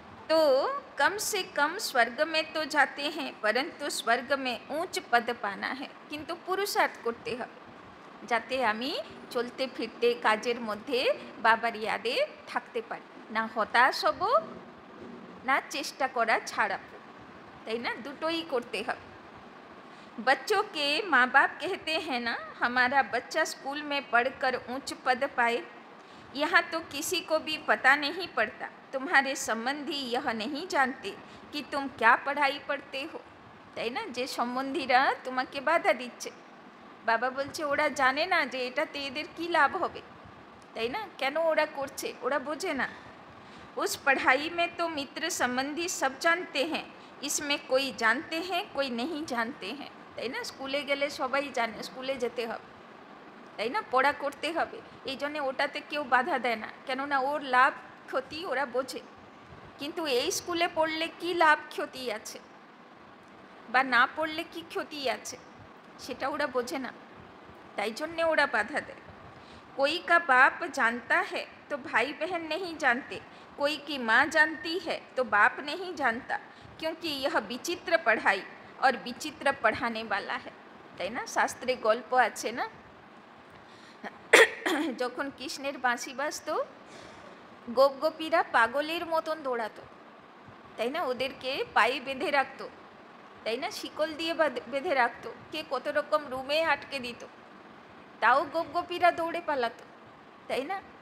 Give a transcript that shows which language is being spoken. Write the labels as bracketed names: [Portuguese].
[Hindi] तो कम से कम स्वर्ग में तो जाते हैं परंतु स्वर्ग में ऊंच पद पाना है, किंतु पुरुषार्थ करते [Bangla] হবে যাতে আমি চলতে ফিরতে কাজের মধ্যে বাবার ইয়াদে থাকতে পারি, না হতাশ হব না চেষ্টা করা ছাড়াবো, তাই না? দুটোই করতে হবে। [Hindi] बच्चों के माँ बाप कहते हैं ना हमारा बच्चा स्कूल में पढ़कर ऊंच पद पाए, यहाँ तो किसी को भी पता नहीं पड़ता, तुम्हारे संबंधी यह नहीं जानते कि तुम क्या पढ़ाई पढ़ते हो, [Bangla] তাই না? যে সম্বন্ধীরা তোমাকে বাধা দিচ্ছে, বাবা বলছে ওরা জানে না যে এটাতে এদের কি লাভ হবে, তাই না? কেন ওরা করছে, ওরা বোঝে না। [Hindi] उस पढ़ाई में तो मित्र संबंधी सब जानते हैं, इसमें कोई जानते हैं कोई नहीं जानते हैं, [Bangla] তাই না? স্কুলে গেলে সবাই জানে স্কুলে যেতে হবে, তাই না? পড়া করতে হবে, এই জন্যে ওটাতে কেউ বাধা দেয় না, কেননা ওর লাভ ক্ষতি ওরা বোঝে। কিন্তু এই স্কুলে পড়লে কি লাভ ক্ষতি আছে বা না পড়লে কি ক্ষতি আছে সেটা ওরা বোঝে না, তাই জন্যে ওরা বাধা দেয়। [Hindi] कोई का बाप जानता है तो भाई बहन नहीं जानते, कोई की माँ जानती है तो बाप नहीं जानता, क्योंकि यह विचित्र पढ़ाई और विचित्र पढ़ाने वाला है, [Bangla] তাই না? শাস্ত্রে গল্প আছে না, যখন কৃষ্ণের বাঁশি বাজতো গোপ গোপীরা পাগলের মতন দৌড়াতো, তাই না? ওদেরকে পায়ে বেঁধে রাখতো, তাই না? শিকল দিয়ে বেঁধে রাখতো, কে কত রকম রুমে আটকে দিত, তাও গোপ গোপীরা দৌড়ে পালাতো, তাই না?